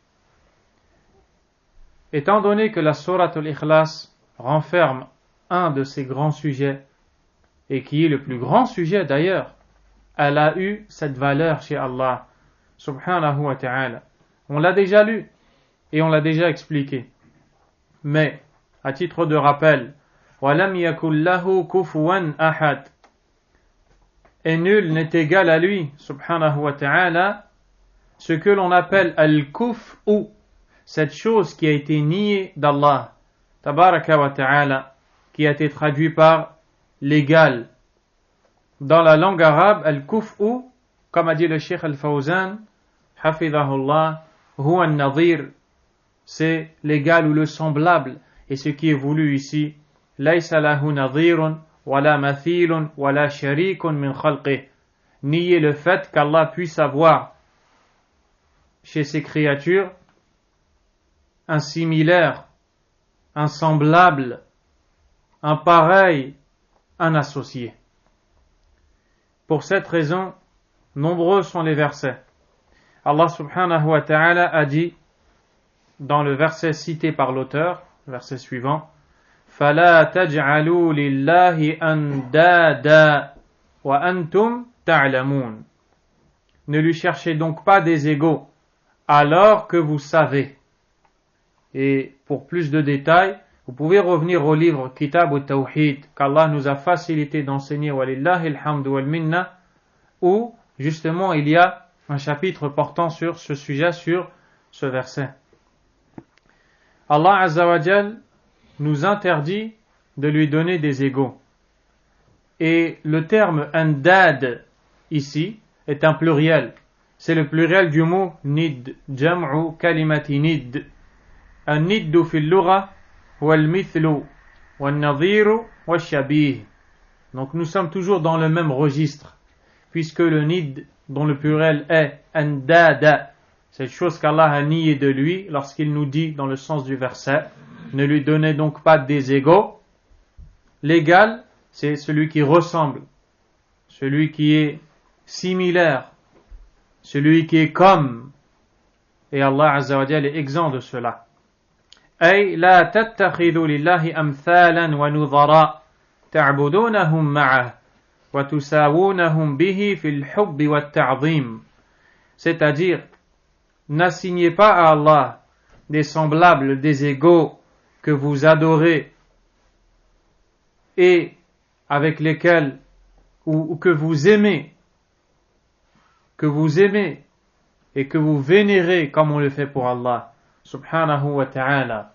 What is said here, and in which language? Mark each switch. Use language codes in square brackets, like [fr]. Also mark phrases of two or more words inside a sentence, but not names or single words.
[fr] Étant donné que la sourate Al-Ikhlas renferme un de ces grands sujets, et qui est le plus grand sujet d'ailleurs, elle a eu cette valeur chez Allah [ar] سبحانه وتعالى. [fr] On l'a déjà lu et on l'a déjà expliqué. Mais, à titre de rappel, [ar] وَلَمْ يَكُنْ لَهُ كُفُوًا أَحَدٌ. [fr] Et nul n'est égal à lui, [ar] سبحانه وتعالى, [fr] ce que l'on appelle al-kuf'u, cette chose qui a été niée d'Allah, [ar] تبارك وتعالى, [fr] qui a été traduit par l'égal. Dans la langue arabe, al-kuf'u, comme a dit le Cheikh Al-Fawzan, hafidhahullah, [ar] هو النظير, [fr] c'est l'égal ou le semblable, et ce qui est voulu ici, [ar] ليس له نظير ولا مثيل ولا شريك من خلقه. [fr] Nier le fait qu'Allah puisse avoir chez ses créatures un similaire, un semblable, un pareil, un associé. Pour cette raison, nombreux sont les versets. Allah [ar] سبحانه وتعالى [fr] a dit, dans le verset cité par l'auteur, verset suivant, [ar] فَلَا تَجْعَلُوا لِلَّهِ أَنْدَادًا وَأَنْتُمْ تَعْلَمُونَ. [fr] Ne lui cherchez donc pas des égaux, alors que vous savez. Et pour plus de détails, vous pouvez revenir au livre Kitab al-Tawhid qu'Allah nous a facilité d'enseigner, [ar] ولله الحمد والمنة, [fr] où justement il y a un chapitre portant sur ce sujet, sur ce verset. Allah [ar] عز وجل [fr] nous interdit de lui donner des égaux. Et le terme andad ici est un pluriel. C'est le pluriel du mot nid, [ar] جمع كلمة ند. الند في اللغة والمثل والنظير والشبيه. [fr] Donc nous sommes toujours dans le même registre, puisque le nid, dont le pluriel est andada, cette chose qu'Allah a niée de lui lorsqu'il nous dit dans le sens du verset, ne lui donnez donc pas des égaux. L'égal, c'est celui qui ressemble, celui qui est similaire, celui qui est comme, et Allah [ar] عز وجل [fr] est exempt de cela. [ar] أي لا تتخذوا لله أمثالا ونظراء تعبدونهم معه وتسوونهم به في الحب والتعظيم. [fr] C'est-à-dire, n'assignez pas à Allah des semblables, des égaux que vous adorez et avec lesquels ou que vous aimez et que vous vénérez comme on le fait pour Allah [ar] سبحانه وتعالى.